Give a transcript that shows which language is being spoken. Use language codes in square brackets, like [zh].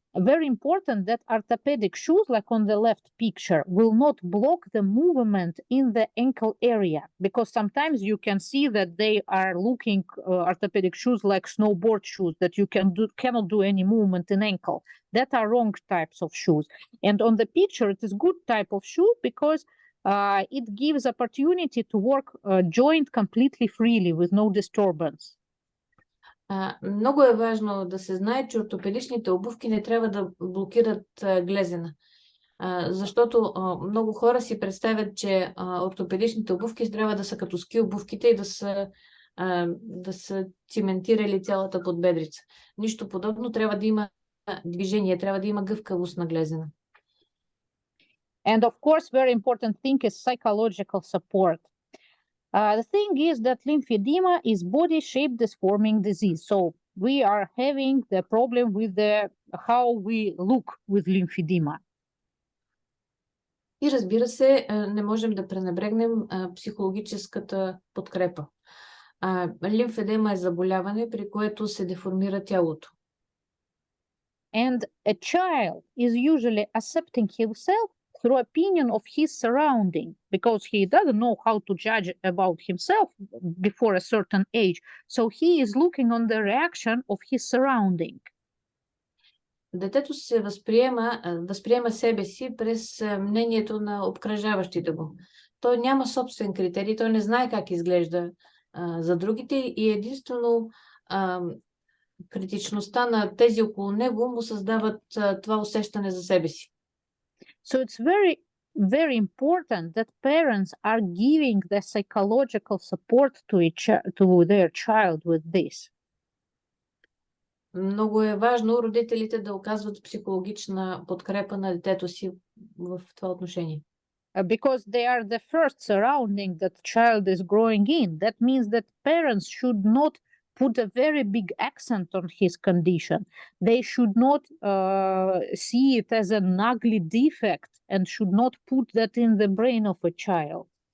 [en] Very important that orthopedic shoes, like on the left picture, will not block the movement in the ankle area, because sometimes you can see that they are looking orthopedic shoes like snowboard shoes, that you cannot do any movement in ankle. That are wrong types of shoes. And on the picture, it is good type of shoe because it gives opportunity to work joint completely freely with no disturbance. [bg] Много е важно да се знае, че ортопедичните обувки не трябва да блокират глезена. Защото много хора си представят, че ортопедичните обувки трябва да са като ски обувките и да са циментирали цялата подбедрица. Нищо подобно, трябва да има движение, трябва да има гъвкавост на глезена. [en] And of course, very important thing is psychological support. The thing is that lymphedema is body-shaped deforming disease. So we are having the problem with how we look with lymphedema. [bg] И разбира се, не можем да пренебрегнем психологическата подкрепа. Лимфедема е заболяване, при което се деформира тялото. [en] And a child is usually accepting himself through opinion of his surrounding, because he doesn't know how to judge about himself before a certain age. So he is looking on the reaction of his surrounding. [bg] Детето се възприема себе си през мнението на обкръжаващите го. Той няма собствен критерий, той не знае как изглежда за другите и единствено критичността на тези около него му създават това усещане за себе си. [en] So it's very, very important that parents are giving the psychological support to their child with this. [bg] Много е важно родителите да оказват психологична подкрепа на детето си в това отношение. [en] Because they are the first surrounding that child is growing in. That means that parents should not put a very big accent on his condition. They should not see it as an ugly defect and should not put that in the brain of a child.